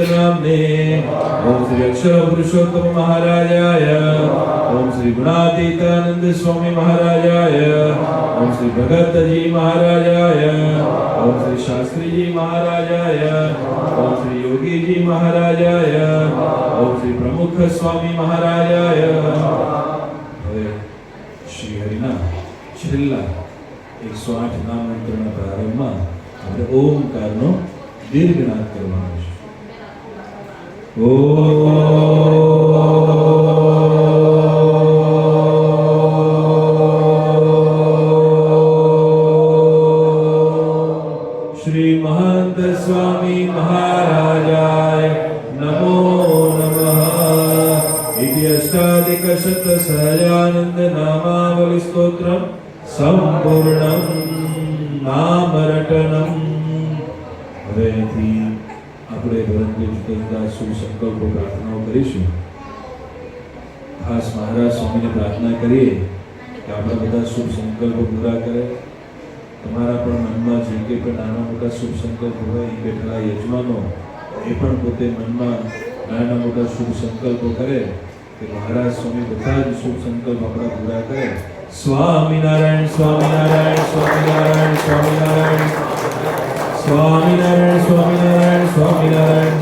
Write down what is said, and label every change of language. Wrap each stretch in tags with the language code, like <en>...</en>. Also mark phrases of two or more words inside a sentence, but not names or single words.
<sa>नामने ओम श्री अक्षर पुरुषोत्तम महाराजाय ओम श्री गुणातीतानंद स्वामी महाराजाय ओम श्री भगत जी महाराजाय ओम श्री शास्त्री जी महाराजाय ओम श्री योगी जी महाराजाय ओम श्री प्रमुख स्वामी महाराजाय</sa> <gu>હવે શ્રી હરિના છેલ્લા 108 નામ મંત્રના પ્રારંભમાં આપણે ઓમકારનો દીર્ઘનાદ કરવાનો છે.</gu> <sa>श्री महंत स्वामी महाराजाय नमो नमः. इति अष्टाधिक शत सहजानंद नामावली स्तोत्रम संपूर्णम नामरटनम.</sa> <gu>હવે અહીંથી આપણે ભગવાન જુદા શુભ સંકલ્પો પ્રાર્થનાઓ કરીશું. ખાસ મહારાજ સ્વામીને પ્રાર્થના કરીએ કે આપણા બધા શુભ સંકલ્પો પૂરા કરે. તમારા પણ મનમાં જે કંઈ પણ નાના મોટા શુભ સંકલ્પ હોય એ બેઠેલા યજમાનો એ પણ પોતે મનમાં નાના મોટા શુભ સંકલ્પો કરે કે મહારાજ સ્વામી બધા જ શુભ સંકલ્પ આપણા પૂરા કરે સ્વામિનારાયણ સ્વામિનારાયણ સ્વામિનારાયણ સ્વામિનારાયણ સ્વામિનારાયણ સ્વામિનારાયણ સ્વામિનારાયણ.</gu>